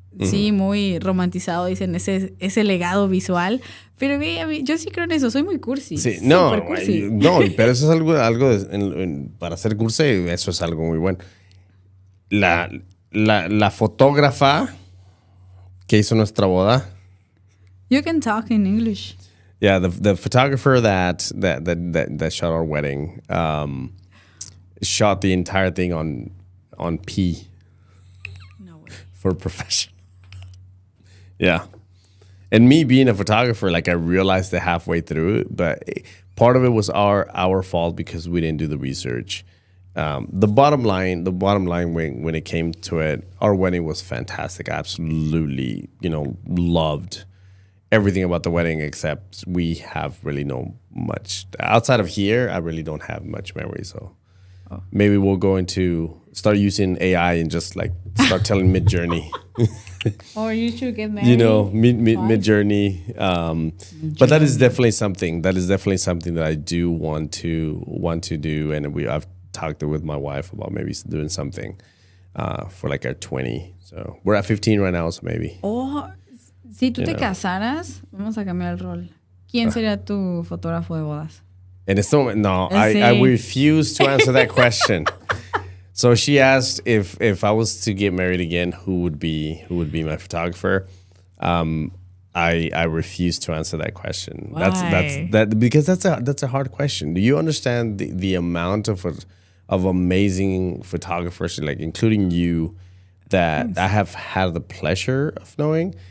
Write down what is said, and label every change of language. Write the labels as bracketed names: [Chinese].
[Spanish] Sí, muy romantizado, dicen, ese legado visual. Pero a mí, yo sí creo en eso, soy muy cursi. Sí, no, cursi. no, pero eso es algo para ser cursi, eso es algo muy bueno. La fotógrafa que hizo nuestra boda. [English] You can talk in English. Yeah, the photographer that shot our wedding shot the entire thing on P. No way. For professional. Yeah. And me being a photographer, like I realized it halfway through, but part of it was our fault because we didn't do the research. The bottom line when it came to it, our wedding was fantastic. I absolutely, loved everything about the wedding, except we have really no much outside of here. I really don't have much memory. So maybe we'll go into start using AI and just like start telling Mid-Journey. Or you should get married. Mid-Journey. But that is definitely something. That I do want to do, and I've talked with my wife about maybe doing something for like our 20. So we're at 15 right now, so maybe. [Spanish] Oh, si tú te casaras, vamos a cambiar el rol. ¿Quién sería tu fotógrafo de bodas? [English] In this moment, no, I refuse to answer that question. So she asked if I was to get married again, who would be my photographer? I refuse to answer that question. Why? Because that's a hard question. Do you understand the amount of amazing photographers, like including you, that I have had the pleasure of knowing?